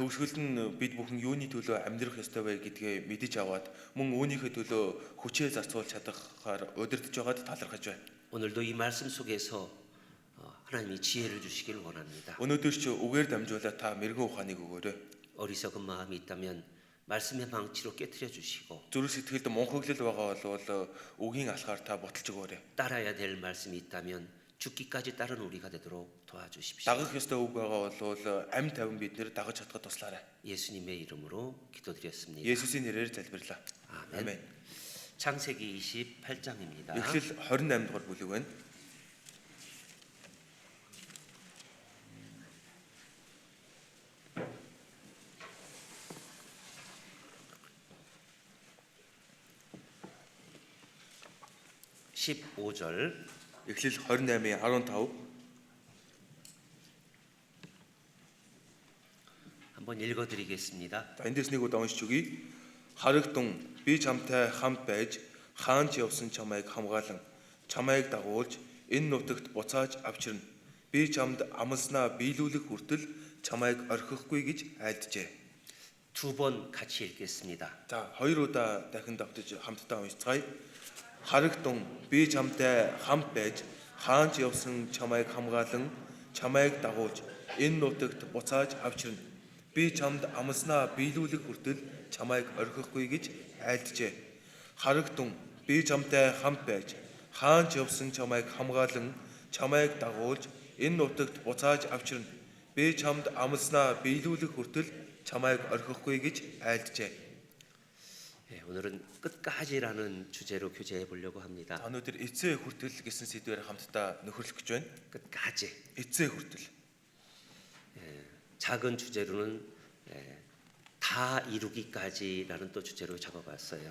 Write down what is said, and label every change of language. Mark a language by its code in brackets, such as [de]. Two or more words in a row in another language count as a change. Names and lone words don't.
[mn] төгсгөл нь бид бүхэн юуны төлөө амьдрах ёстой вэ гэдгээ мэдэж аваад мөн үүнийхээ төлөө хүчээ зарцуулж чадахаар удирдах байгаад талархаж байна. [ko] 오늘도 이 말씀 속에서 하나님이 지혜를 주시길 원합니다. [mn] Өнөөдөр ч үгээр дамжуулаад та мэрэгэн ухааныг өгөөрэй. [ko] 어리석은 마음이 있다면 말씀의 방치로 깨트려 주시고 [mn] Зүрх сэтгэлд мунхаглал байгаа бол үгийн алхаар та боталж өгөөрэй. [ko] 따라야 될 말씀이 있다면 죽기까지 따른 우리가 되도록 도와주십시오. [mn] Дагах ёстой үг байгаа бол амь тавин бид нэр дагаж чадхад туслаарай. [ko] 예수님의 이름으로 기도드렸습니다. [mn] Есүсийн нэрээр залбирлаа. [ko] 아멘. 창세기 28장입니다. [mn] Эхлэл 28 дугаар бүлэг байна. Эхлэл 28-ийн 15 [ko] 한번 읽어드리겠습니다. [mn] За эндээс нэг удаа уншиж өгье. Харагтун би чамтай хамт байж хаанч явсан чамайг хамгаалan чамайг дагуулж энэ нутагт буцааж авчирна. Би чамд амлснаа биелүүлэх хүртэл чамайг орхихгүй гэж айлджээ. [ko] 두 번 같이 읽겠습니다. [mn] За хоёр удаа дахин давтаж хамтдаа уншицгаая. Харагтун би чамтай хамт байж хаанч явсан чамайг хамгаалan чамайг дагуулж энэ нутагт буцааж авчирна. Би чамд амлснаа биелүүлэх хүртэл чамайг орхихгүй гэж айлджээ. Харагтун би чамтай хамт байж хаанч явсан чамайг хамгаалan чамайг дагуулж энэ нутагт буцааж авчирна. Би чамд амлснаа биелүүлэх хүртэл чамайг орхихгүй гэж айлджээ. [ko] 오늘은 끝까지라는 주제로 교제해 보려고 합니다. [mn] Өнөөдөр эцээ хүртэл гэсэн сэдвээр хамтдаа нөхөрлөх гэж байна. [ko] 끝까지. [mn] Эцээ хүртэл. [ko] 작은 주제로는 다 이루기까지라는 또 주제로 적어봤어요.